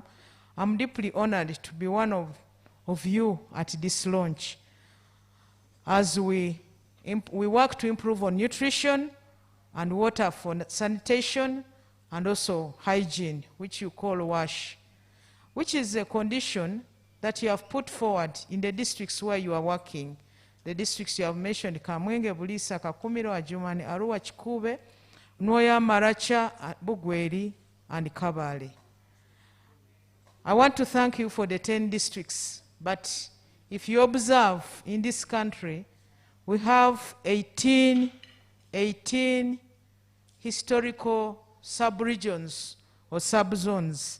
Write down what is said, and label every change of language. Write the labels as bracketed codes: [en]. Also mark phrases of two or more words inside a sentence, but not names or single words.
[en] I'm deeply honored to be one of you at this launch as we work to improve on nutrition and water for sanitation and also hygiene, which you call WASH, which is a condition that you have put forward in the districts where you are working. The districts you have mentioned, Kamwenge, Bulisa, Kakumiro, Ajumani, Arua, Chikube, Noya, Maracha, Bugweri, and Kabale. I want to thank you for the 10 districts, but if you observe in this country, we have 18 historical sub-regions or sub-zones.